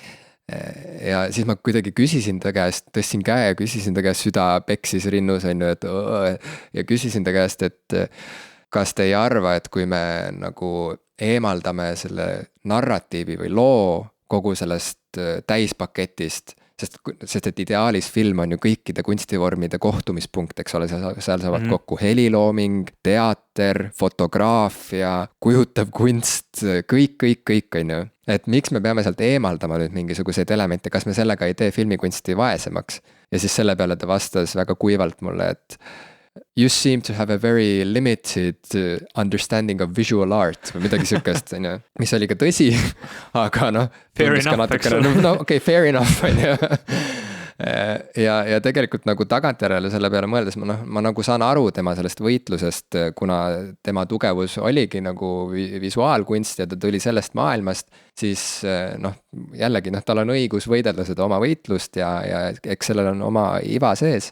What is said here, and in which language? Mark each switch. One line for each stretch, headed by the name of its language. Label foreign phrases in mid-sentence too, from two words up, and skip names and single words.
Estonian: Ja siis ma kuidagi küsisin ta käest, tõstsin käe ja küsisin ta käest, süda peksis rinnus on ju, ja küsisin ta käest, et kas te ei arva, et kui me nagu eemaldame selle narratiivi või loo kogu sellest täispaketist, sest et ideaalis film on ju kõikide kunstivormide kohtumispunkt, eks ole, seal saavad kokku helilooming, teater, fotograafia, kujutav kunst, kõik on ju. Et miks me peame sealt eemaldama nüüd mingisuguseid elemente, kas me sellega ei tee filmikunsti vaesemaks? Ja siis selle peale ta vastas väga kuivalt mulle, et
English: you seem to have a very limited understanding of visual art
Estonian: või midagi sükest, on ju, mis oli ka tõsi, aga
English: fair enough, fair enough,
Estonian: on ju. Ja tegelikult nagu tagantjärele selle peale mõeldes, ma nagu saan aru tema sellest võitlusest, kuna tema tugevus oligi nagu visuaalkunst ja ta tuli sellest maailmast, siis jällegi tal on õigus võidelda seda oma võitlust ja eks sellel on oma iva sees.